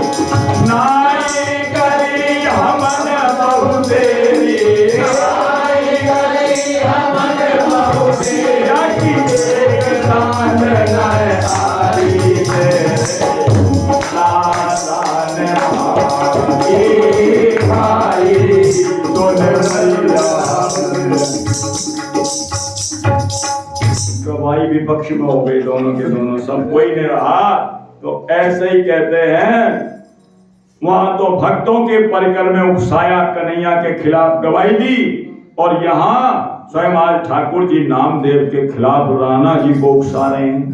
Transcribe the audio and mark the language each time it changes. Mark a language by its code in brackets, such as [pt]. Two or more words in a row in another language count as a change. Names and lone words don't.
[bra] नाई करी हमन बहु तेरी, नाई करी हमन बहु तेरी, एक समझ नाय आई लाला ने मारी खाई तोर मैया। [hi] गवाही विपक्ष में हो गई दोनों के दोनों, सब कोई नहीं रहा। तो ऐसे ही कहते हैं, वहां तो भक्तों के परिकर में उकसाया, कन्हैया के खिलाफ गवाही दी, और यहाँ स्वयं आज ठाकुर जी नामदेव के खिलाफ राणा जी को उकसा रहे हैं।